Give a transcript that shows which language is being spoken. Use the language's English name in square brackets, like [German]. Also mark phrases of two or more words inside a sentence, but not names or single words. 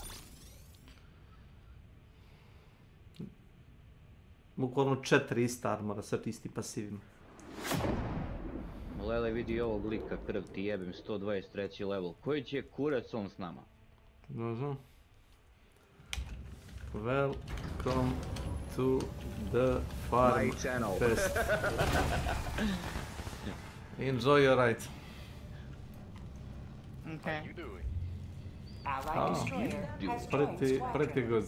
[Serbian] Bukvalno 4 ista armora, sad isti pasivima. Lele, vidi ovog lika, krv ti jebem, 123 level. Koji će kurac on s nama? Ne znam. [English] Welcome to the farm fest. Enjoy your ride. Okay. Pretty good.